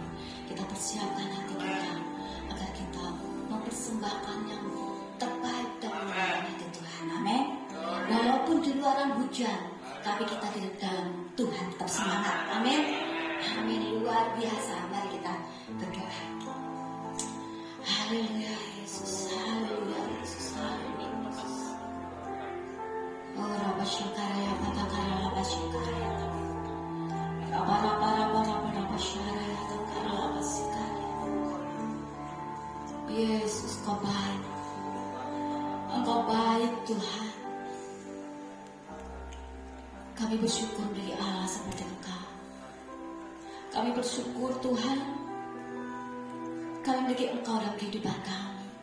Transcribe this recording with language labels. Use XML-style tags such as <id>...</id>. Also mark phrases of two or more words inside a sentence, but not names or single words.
<id>Kita persiapkan hati kita agar kita mempersembahkan yang terbaik dan memuliakan hati Tuhan. Amin. Walaupun di luaran hujan, tapi kita di dalam Tuhan tetap semangat. Amin. Amin. Luar biasa. Mari kita berdoa. Haleluya Yesus. Haleluya Yesus. Haleluya Yesus. Oh Rabba Shukaraya Patakara Rabba Shukaraya Rabba Rabba Rabba Rabba Rabba Shukaraya Patakara Rabba Shukaraya. Yesus, Kau baik. Engkau baik Tuhan. Kami bersyukur dari Allah seperti Engkau. Kami bersyukur Tuhan, kami memiliki Engkau dalam kehidupan kami.</id>